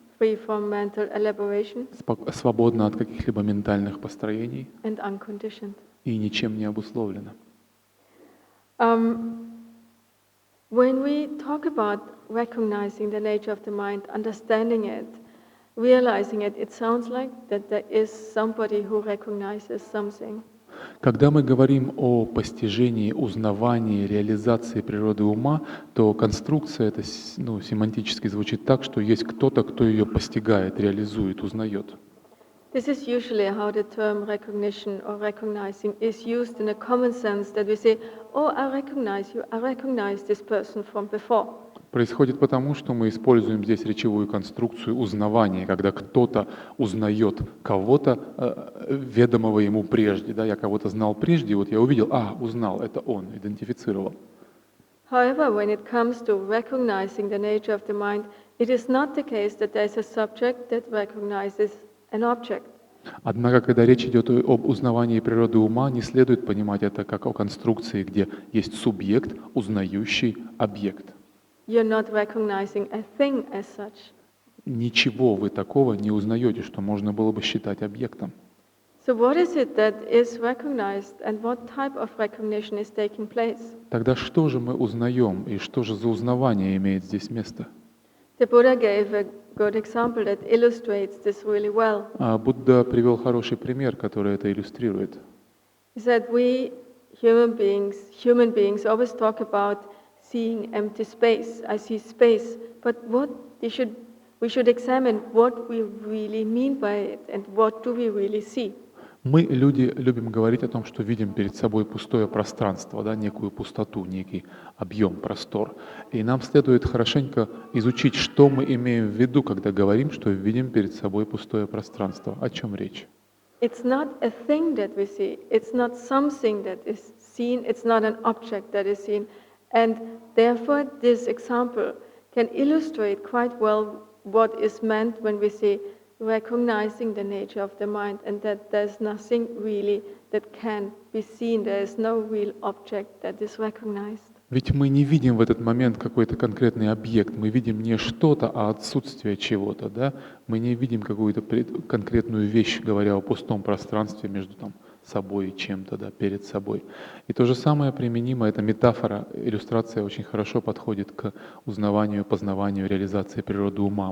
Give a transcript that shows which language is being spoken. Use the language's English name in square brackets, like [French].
[English] free from mental elaboration, [Russian] свободна от каких-либо ментальных построений [English] and unconditioned. [Russian] и ничем не обусловлена. [English] When we talk about recognizing the nature of the mind, understanding it, realizing it, it sounds like that there is somebody who recognizes something. [Russian] Когда мы говорим о постижении, узнавании, реализации природы ума, то конструкция это семантически звучит так, что есть кто-то, кто ее постигает, реализует, узнает. [English] This is usually how the term recognition or recognizing is used in a common sense, that we say, oh, I recognize you, I recognize this person from before. [Russian] Происходит потому, что мы используем здесь речевую конструкцию узнавания, когда кто-то узнает кого-то, ведомого ему прежде. Да? Я кого-то знал прежде, вот я увидел, узнал, это он, идентифицировал. [English] However, when it comes to recognizing the nature of the mind, it is not the case that there is a subject that recognizes an object. [Russian] Однако, когда речь идет об узнавании природы ума, не следует понимать это как о конструкции, где есть субъект, узнающий объект. [English] You're not recognizing a thing as such. [Russian] Ничего вы такого не узнаете, что можно было бы считать объектом. [English] So what is it that is recognized and what type of recognition is taking place? [Russian] Тогда что же мы узнаем и что же за узнавание имеет здесь место? [English] The Buddha gave a good example that illustrates this really well. [Russian] Будда привел хороший пример, который это иллюстрирует. [English] He said we human beings always talk about seeing empty space. I see space, but we should examine what we really mean by it and what do we really see. [Russian] Мы, люди, любим говорить о том, что видим перед собой пустое пространство, да, некую пустоту, некий объем, простор. И нам следует хорошенько изучить, что мы имеем в виду, когда говорим, что видим перед собой пустое пространство. О чем речь? [English] It's not a thing that we see. It's not something that is seen. It's not an object that is seen. And therefore, this example can illustrate quite well what is meant when we say recognizing the nature of the mind, and that there's nothing really that can be seen. There is no real object that is recognized. [Russian] Ведь мы не видим в этот момент какой-то конкретный объект, мы видим не что-то, а отсутствие чего-то, да? Мы не видим какую-то конкретную вещь, говоря о пустом пространстве между собой чем-то, да, перед собой. И то же самое применимо, эта метафора, иллюстрация очень хорошо подходит к узнаванию, познаванию, реализации природы ума.